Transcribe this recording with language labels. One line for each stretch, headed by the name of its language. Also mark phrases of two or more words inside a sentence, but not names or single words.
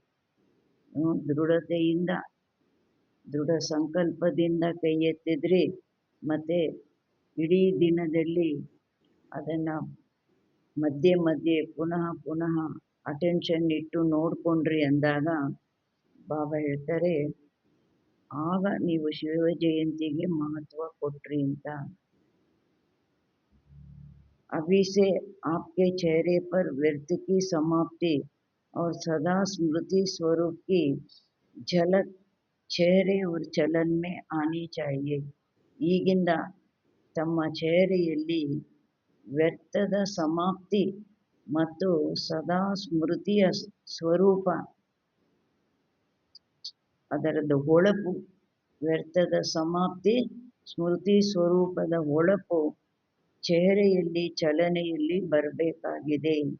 Kannada: ದೃಢತೆಯಿಂದ, ದೃಢ ಸಂಕಲ್ಪದಿಂದ ಕೈ ಎತ್ತಿದ್ರಿ, ಮತ್ತು ಇಡೀ ದಿನದಲ್ಲಿ ಅದನ್ನು ಮಧ್ಯೆ ಮಧ್ಯೆ ಪುನಃ ಪುನಃ ಅಟೆನ್ಷನ್ ಇಟ್ಟು ನೋಡಿಕೊಂಡ್ರಿ ಅಂದಾಗ ಬಾಬಾ ಹೇಳ್ತಾರೆ, ಆಗ ನೀವು ಶಿವ ಜಯಂತಿಗೆ ಮಹತ್ವ ಕೊಟ್ರಿ ಅಂತ.
Hindi: अभी से आपके चेहरे पर व्यर्थ की समाप्ति और सदा स्मृति स्वरूप की झलक चेहरे और चलन में आनी चाहिए.
Kannada: ಈಗಿಂದ ತಮ್ಮ ಚೇಹರೆಯಲ್ಲಿ ವ್ಯರ್ಥದ ಸಮಾಪ್ತಿ ಮತ್ತು ಸದಾ ಸ್ಮೃತಿಯ ಸ್ವರೂಪ, ಅದರದ್ದು ಹೊಳಪು, ವ್ಯರ್ಥದ ಸಮಾಪ್ತಿ ಸ್ಮೃತಿ ಸ್ವರೂಪದ ಹೊಳಪು ಚೇಹರೆಯಲ್ಲಿ ಚಲನೆಯಲ್ಲಿ ಬರಬೇಕಾಗಿದೆ.